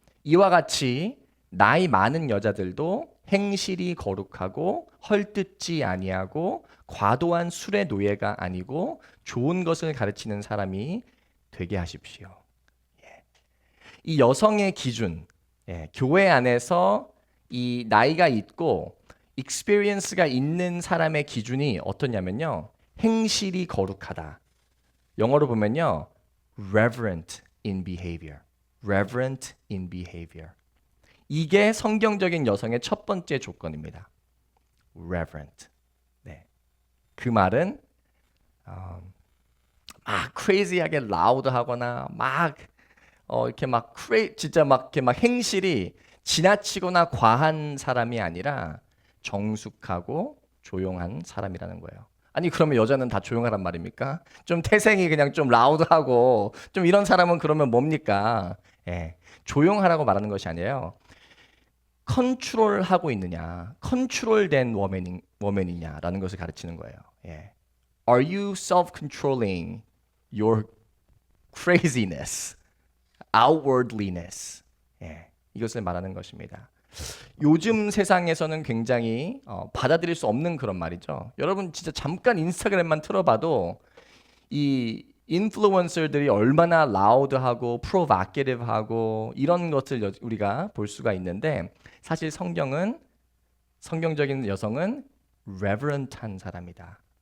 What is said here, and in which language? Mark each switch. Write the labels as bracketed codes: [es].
[ko] 이와 같이 나이 많은 여자들도 행실이 거룩하고 헐뜯지 아니하고 과도한 술의 노예가 아니고 좋은 것을 가르치는 사람이 되게 하십시오. 이 여성의 기준, 교회 안에서 이 나이가 있고 experience가 있는 사람의 기준이 어떠냐면요, 행실이 거룩하다. 영어로 보면요, [en] reverent in behavior. reverent in behavior. [ko] 이게 성경적인 여성의 첫 번째 조건입니다. [en] reverent. [ko] 네. 그 말은 막 [en] crazy [ko] 하게 loud하거나 막 이렇게 막 진짜 막 이렇게 막 행실이 지나치거나 과한 사람이 아니라 정숙하고 조용한 사람이라는 거예요. 아니 그러면 여자는 다 조용하란 말입니까? 좀 태생이 그냥 좀 라우드하고 좀 이런 사람은 그러면 뭡니까? 예, 조용하라고 말하는 것이 아니에요. 컨트롤하고 있느냐, 컨트롤된 워맨이냐라는 것을 가르치는 거예요. 예. [en] Are you self-controlling your craziness, outwardliness? [ko] 예, 이것을 말하는 것입니다. 요즘 세상에서는 굉장히 받아들일 수 없는 그런 말이죠. 여러분 진짜 잠깐 인스타그램만 틀어봐도 이 인플루언서들이 얼마나 라우드하고 프로바케티브하고 이런 것을 우리가 볼 수가 있는데, 사실 성경적인 여성은 reverent한 사람이다.